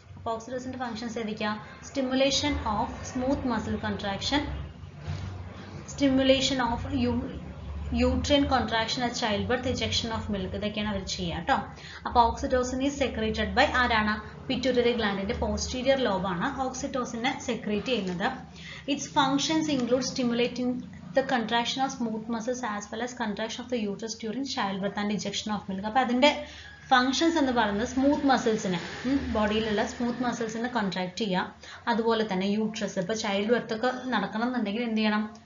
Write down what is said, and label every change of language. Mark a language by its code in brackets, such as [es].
[ml] അപ്പോൾ ഓക്സിറ്റോസിൻ്റെ ഫംഗ്ഷൻസ് ഏതൊക്കെയാ? [en] stimulation of smooth muscle contraction, stimulation of uterine contraction at childbirth, ejection of milk, [ml] ഇതൊക്കെയാണ് അവർ ചെയ്യുക കേട്ടോ. അപ്പോൾ [en] oxytocin is secreted by [ml] ആരാണ്? പിറ്റ്യൂട്ടറി ഗ്ലാൻഡിൻ്റെ പോസ്റ്റീരിയർ ലോബാണ് ഓക്സിറ്റോസിനെ സെക്രീറ്റ് ചെയ്യുന്നത്. [en] Its functions include stimulating the contraction of smooth muscles as well as contraction of the uterus during childbirth and ejection of milk. [ml] അപ്പോൾ അതിൻ്റെ functions എന്ന് പറയുന്നത് സ്മൂത്ത് മസിൽസിനെ, ബോഡിയിലുള്ള സ്മൂത്ത് മസിൽസിനെ കോൺട്രാക്ട് ചെയ്യുക, അതുപോലെ തന്നെ uterus ഇപ്പോൾ ചൈൽഡ് ബർത്ത് ഒക്കെ നടക്കണം എന്നുണ്ടെങ്കിൽ എന്ത് ചെയ്യണം?